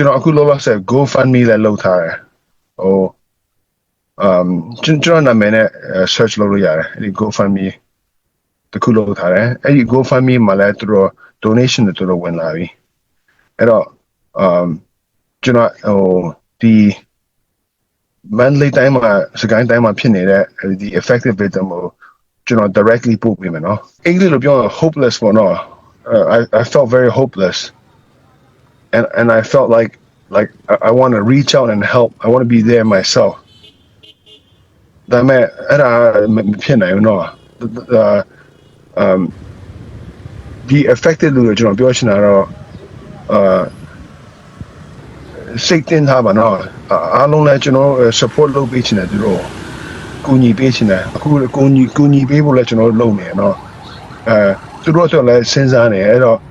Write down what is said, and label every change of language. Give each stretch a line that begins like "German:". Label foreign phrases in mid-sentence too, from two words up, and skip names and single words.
Burmese: တော်အခုလောလောဆယ် GoFundMe လည်းလုပ်ထားတယ်ဟိုကျွန်တော်နာမည်နဲ့ search လုပ်လို့ရတယ်အဲ့ဒီ GoFundMe တခုလုပ်ထား တယ်အဲ့ဒီ GoFundMe မှာလည်းသူတို့ donation တွေသူတို့ဝင်လာပြီအဲ့တော့ကျွန်တော်ဟိုဒီမန်လေးတိုင်းမှာစကိုင်းတိုင်းမှာဖြစ်နေတဲ့ဒီ
English: effective victim
Burmese: ကိုကျွန်တော် directly ပို့ပေးမယ်နော်အင်္ဂလိပ်လိုပြောရင် hopeless ပေါ့နော်
English: I felt very hopeless and I felt like I want to reach out and help I want to be there myself
Burmese: ဒါပေမဲ့အဲ့ဒါမဖြစ်နိုင်ဘူးနော် ဒီ affected လူတွေကျွန်တော်ပြောချင်တာတော့စိတ်တင်ထားပါနော်အားလုံးလည်းကျွန်တော် support လုပ်ပေးချင်တယ်သူတို့ကူညီပေးချင်တယ်အခုကူညီပေးဖို့လည်းကျွန်တော်လုပ်နေရနော်သူတို့ဆိုလည်းစဉ်းစားနေအဲ့တော့